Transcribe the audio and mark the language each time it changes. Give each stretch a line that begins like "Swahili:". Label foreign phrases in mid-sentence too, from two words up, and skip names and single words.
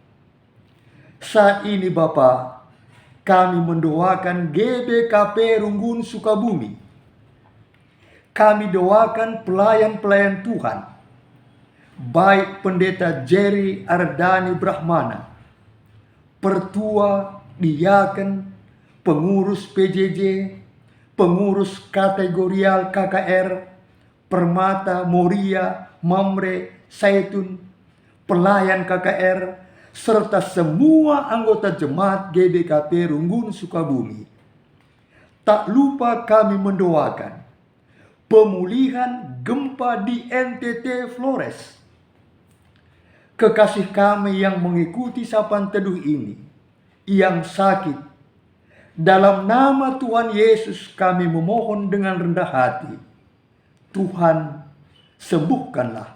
Indonesian: Saat ini Bapa, kami mendoakan GBKP Runggun Sukabumi. Kami doakan pelayan-pelayan Tuhan, baik Pendeta Jerry Ardani Brahmana, Pertua, Diaken, pengurus PJJ, pengurus kategorial KKR, Permata, Moria, Mamre, Saitun, pelayan KKR, serta semua anggota jemaat GBKP Runggun Sukabumi. Tak lupa kami mendoakan pemulihan gempa di NTT Flores. Kekasih kami yang mengikuti sapaan teduh ini, yang sakit, dalam nama Tuhan Yesus kami memohon dengan rendah hati, Tuhan sembuhkanlah.